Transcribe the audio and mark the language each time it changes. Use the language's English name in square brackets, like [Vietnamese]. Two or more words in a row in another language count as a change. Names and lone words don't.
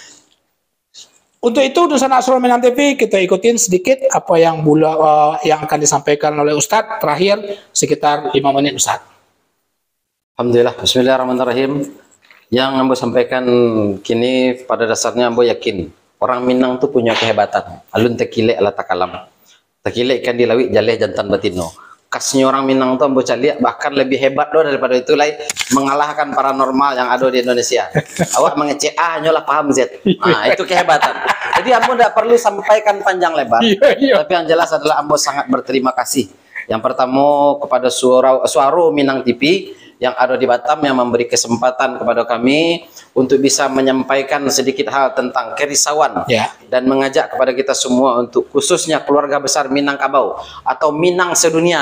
[Indonesian] Untuk itu Nusana Suara Minang TV kita ikutin sedikit apa yang yang akan disampaikan oleh Ustadz terakhir sekitar 5 menit Ustadz. [Arabic] Alhamdulillah, bismillahirrahmanirrahim. [Indonesian] Yang ambo sampaikan kini pada dasarnya ambo yakin orang Minang tuh punya kehebatan. [Minangkabau] Alun tekilek ala takalam. Tekilek kan dilawik jaleh jantan batino. Khasnya orang Minang tuh ambo caliak bahkan lebih hebat doh daripada itu lai mengalahkan paranormal yang ada di Indonesia. Awak mengecek nyolah paham Z. [Indonesian] Nah, itu kehebatan. Jadi ambo tidak perlu sampaikan panjang lebar. Tapi yang jelas adalah ambo sangat berterima kasih. Yang pertama kepada Suara Minang TV yang ada di Batam yang memberi kesempatan kepada kami untuk bisa menyampaikan sedikit hal tentang kerisauan dan mengajak kepada kita semua untuk khususnya keluarga besar Minangkabau atau Minang sedunia.